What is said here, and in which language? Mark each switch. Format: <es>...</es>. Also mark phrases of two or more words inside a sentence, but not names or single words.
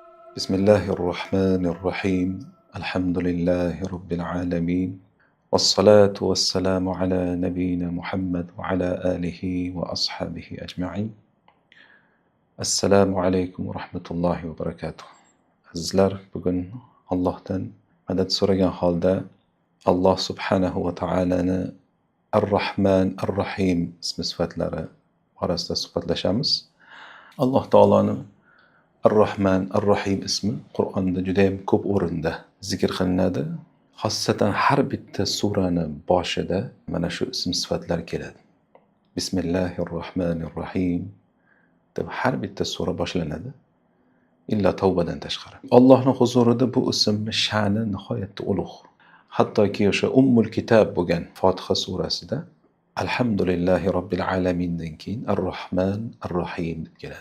<ar>بسم الله الرحمن الرحيم. الحمد لله رب العالمين، والصلاة والسلام على نبينا محمد وعلى آله وأصحابه أجمعين. السلام عليكم ورحمة الله وبركاته.</ar> <uz>Azizlar, bugun Allohdan madad so'ragan holda Alloh subhanahu va taolani Ar-Rahman Ar-Rahim ismi sifatlari orasida suhbatlashamiz. Alloh taoloni Ar-Rahman Ar-Rahim ismi Qur'onda juda ham ko'p o'rinda zikr qilinadi. Xossatan har bitta surani boshida mana shu ism sifatlar keladi. Bismillahir-Rahmanir-Rahim deb har bitta sura boshlanadi. Illa Tavbadan tashqari. Allohning huzurida bu ismning sha'ni nihoyatda ulug'. Hattoki o'sha Ummul Kitob bo'lgan Fotiha surasida</uz> <ar>الحمد لله رب العالمين</ar> <uz>keyin Ar-Rahman Ar-Rahim deb keladi.</uz>